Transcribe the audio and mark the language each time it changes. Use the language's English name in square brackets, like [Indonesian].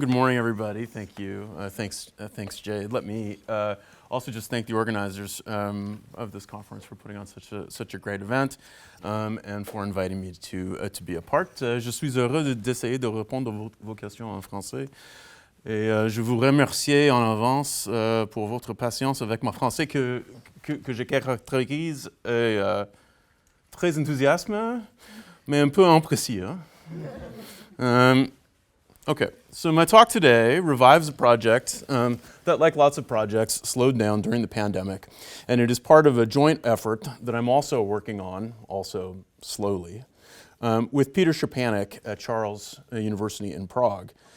[English] Good morning, everybody. Thank you. Thanks, Jade. Let me also just thank the organizers of this conference for putting on such a great event and for inviting me to be a part. [French] Je suis heureux d'essayer de répondre à vos questions en français. Et je vous remercie en avance pour votre patience avec mon français que je caractérise très enthousiasme, mais un peu imprécis. [English] Okay, so my talk today revives a project that, like lots of projects, slowed down during the pandemic, and it is part of a joint effort that I'm also working on, also slowly, with Peter Szczepanik at Charles University in Prague.